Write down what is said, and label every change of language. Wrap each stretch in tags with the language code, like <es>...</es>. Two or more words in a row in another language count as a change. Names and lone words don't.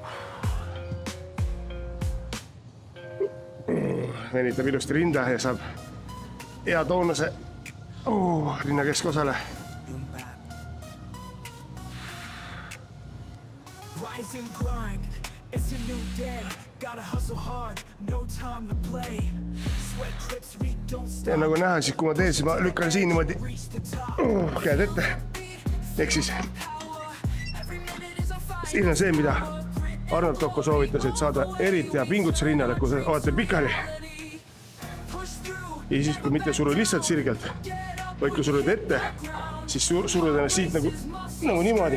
<et>Venitab ilusti rinda ja saab hea toonuse rinna keskosale.</et> <en>Rise and grind, it's a new day. Gotta hustle hard, no time to play. Sweat drips, we don't stop.</en> <et>Ja nagu näha, siis kui ma teen, siis ma lükkan siin niimoodi käed ette. Ehk siis siin on see, mida Arnold Tocco soovitas, et saada eriti ja pingutuse rinnale, kui olete pikali. Ja siis, kui mitte suru lihtsalt sirgelt, vaid kui surud ette, siis surud ennast siit nagu niimoodi.</et>